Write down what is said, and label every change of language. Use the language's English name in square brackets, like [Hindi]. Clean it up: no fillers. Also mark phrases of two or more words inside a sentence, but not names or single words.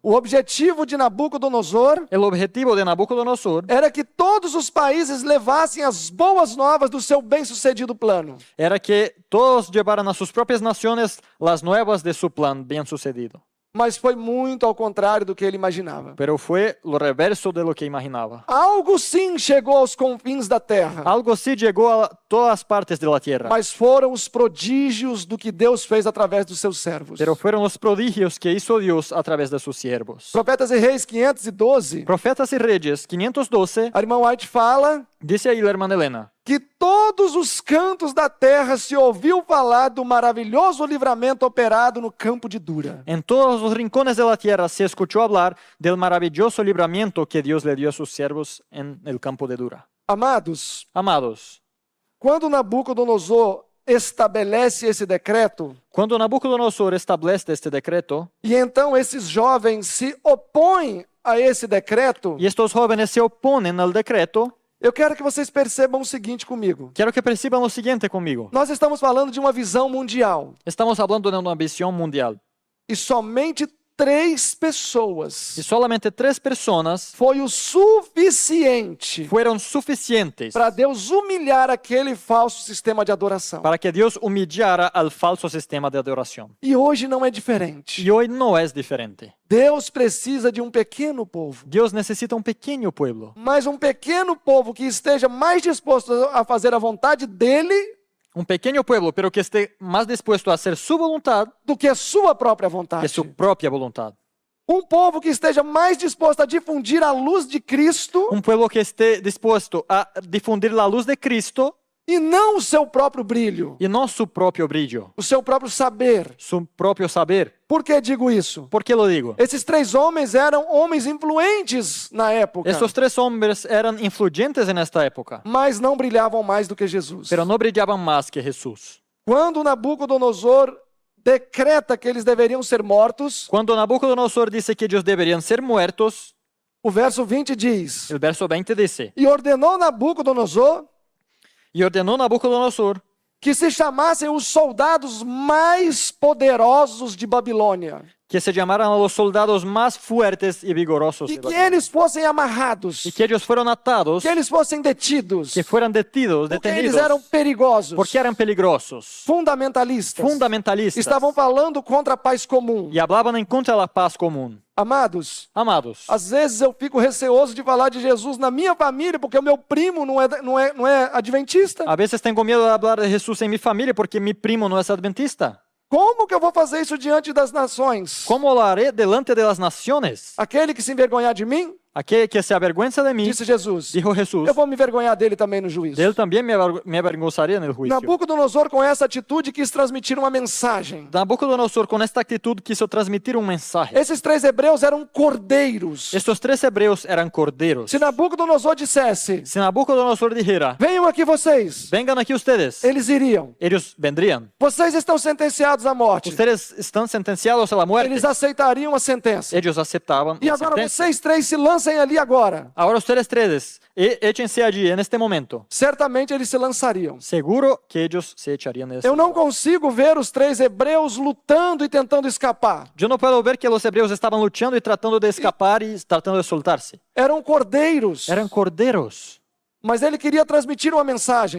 [Portuguese] O objetivo de Nabucodonosor [Spanish] El objetivo de Nabucodonosor [Portuguese] era que todos os países levassem as boas novas do seu bem-sucedido plano. [Spanish] era que todos llevaran a sus propias naciones las nuevas de su plan bien sucedido. [Portuguese] Mas foi muito ao contrário do que ele imaginava. [Spanish] Pero fue lo reverso de lo que imaginaba. [Portuguese] Algo sim chegou aos confins da terra, [Spanish] Algo sí llegó a todas partes de la tierra, [Portuguese] mas foram os prodígios do que Deus fez através dos seus servos. [Spanish] pero fueron los prodigios que hizo Dios a través de sus siervos. [Portuguese] Profetas e Reis 512, [Spanish] Profetas y Reyes 512, [Portuguese] a irmã White fala [Spanish] dice ahí la hermana Elena, [Portuguese] que todos os cantos da terra se ouviu falar do maravilhoso livramento operado no campo de Dura. [Spanish] en todos los rincones de la tierra se escuchó hablar del maravilloso libramiento que Dios le dio a sus siervos en el campo de Dura. [Portuguese] Amados, [Spanish] Amados, [Portuguese] quando Nabucodonosor estabelece esse decreto, [Spanish] cuando Nabucodonosor establece este decreto, [Portuguese] e então esses jovens se opõem a esse decreto, [Spanish] y estos jóvenes se oponen al decreto, [Portuguese] eu quero que vocês percebam o seguinte comigo. [Spanish] quiero que perciban lo siguiente conmigo. [Portuguese] Nós estamos falando de uma visão mundial. [Spanish] Estamos hablando de una visión mundial. [Portuguese] E somente 3 pessoas [Spanish] Y solamente 3 personas [Portuguese] foi o suficiente [Spanish] fueron suficientes [Portuguese] para Deus humilhar aquele falso sistema de adoração. [Spanish] para que Dios humillara al falso sistema de adoración. [Portuguese] E hoje não é diferente. [Spanish] Y hoy no es diferente. [Portuguese] Deus precisa de um pequeno povo. [Spanish] Dios necesita un pequeño pueblo, [Portuguese] Mas um pequeno povo que esteja mais disposto a fazer a vontade dele [Spanish] un pequeño pueblo, pero que esté más dispuesto a hacer su voluntad [Portuguese] do que a sua própria [Spanish] que [Portuguese] vontade. [Spanish] su propia voluntad. [Portuguese] Um povo que esteja mais disposto a difundir a luz de Cristo [Spanish] Un pueblo que esté dispuesto a difundir la luz de Cristo [Portuguese] e não o seu próprio brilho, [Spanish] y no su propio brillo, [Portuguese] o seu próprio saber. [Spanish] su propio saber. [Portuguese] Por que digo isso? [Spanish] ¿Por qué lo digo? [Portuguese] Esses 3 homens eram homens influentes na época, [Spanish] Estos 3 hombres eran influyentes en esta época, [Portuguese] mas não brilhavam mais do que Jesus. [Spanish] pero no brillaban más que Jesús. [Portuguese] Quando Nabucodonosor decreta que eles deveriam ser mortos, [Spanish] Cuando Nabucodonosor dice que ellos deberían ser muertos, [Portuguese] o verso 20 diz: [Spanish] el verso 20 dice, [Portuguese] E ordenou Nabucodonosor [Spanish] y ordenó Nabucodonosor [Portuguese] que se chamassem os soldados mais poderosos de Babilônia, [Spanish] que se llamaran a los soldados más fuertes y vigorosos [Portuguese] e [Spanish] de [Portuguese] que [Spanish] Babilonia, [Portuguese] eles fossem amarrados, [Spanish] y que ellos fueron atados, [Portuguese] que eles fossem detidos, [Spanish] que fueran [Portuguese] porque eles [Spanish] detenidos, [Portuguese] eram perigosos, [Spanish] porque eran peligrosos, [Portuguese] fundamentalistas, [Spanish] fundamentalistas, [Portuguese] estavam falando contra a paz comum. [Spanish] y hablaban en contra de la paz común. [Portuguese] Amados, [Spanish] Amados, [Portuguese] às vezes eu fico receoso de falar de Jesus na minha família, porque o meu primo não é adventista. [Spanish] a veces tengo miedo de hablar de Jesús en mi familia porque mi primo no es adventista. [Portuguese] Como que eu vou fazer isso diante das nações? [Spanish] ¿Cómo lo haré delante de las naciones? [Portuguese] Aquele que se envergonhar de mim, [Spanish] Aquel que se avergüenza de mí, [Portuguese] disse Jesus, [Spanish] dijo Jesús, [Portuguese] eu vou me envergonhar dele também no juízo. [Spanish] de él también me avergonzaría en el juicio. [Portuguese] Nabucodonosor, com essa atitude, quis transmitir uma mensagem. [Spanish] Nabucodonosor con esta actitud quiso transmitir un mensaje. [Portuguese] Esses 3 hebreus eram cordeiros. [Spanish] Estos 3 hebreos eran corderos. [Portuguese] Se Nabucodonosor dissesse, [Spanish] Si Nabucodonosor dijera, [Portuguese] venham aqui vocês, [Spanish] vengan aquí ustedes, [Portuguese] eles iriam. [Spanish] ellos vendrían. [Portuguese] Vocês estão sentenciados à morte. [Spanish] Ustedes están sentenciados a la muerte. [Portuguese] Eles aceitariam a sentença. [Spanish] Ellos aceptaban [Portuguese] E [Spanish] la [Portuguese] agora [Spanish] sentencia. [Portuguese] vocês 3 se lancem ali agora. [Spanish] Ahora ustedes 3, échense allí en este momento. [Portuguese] Certamente eles se lançariam. [Spanish] Seguro que ellos se echarían de [Portuguese] Eu não consigo ver os 3 hebreus lutando e tentando escapar. [Spanish] Yo no puedo ver que los hebreos estaban luchando y tratando de escapar y tratando de soltarse. [Portuguese] Eram cordeiros. [Spanish] Eran corderos. [Portuguese] Mas ele queria transmitir uma mensagem.